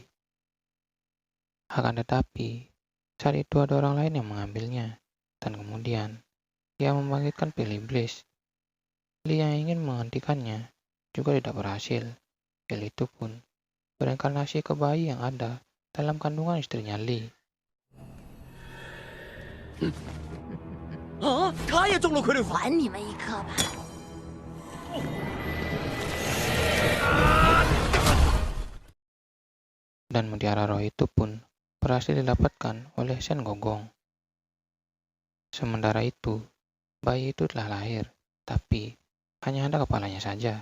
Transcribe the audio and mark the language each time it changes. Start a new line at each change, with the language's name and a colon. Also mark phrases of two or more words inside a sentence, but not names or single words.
Indonesian: Akan tetapi, saat itu ada orang lain yang mengambilnya, dan kemudian ia membangkitkan pil iblis. Li yang ingin menghentikannya juga tidak berhasil. Pil itu pun bereinkarnasi ke bayi yang ada dalam kandungan istrinya Li.
Chinese: 啊，他也中了傀儡法。还你们一颗吧。
Indonesian: Dan mutiara roh itu pun berhasil didapatkan oleh Shen Gonggong. Sementara itu, bayi itu telah lahir, tapi hanya ada kepalanya saja.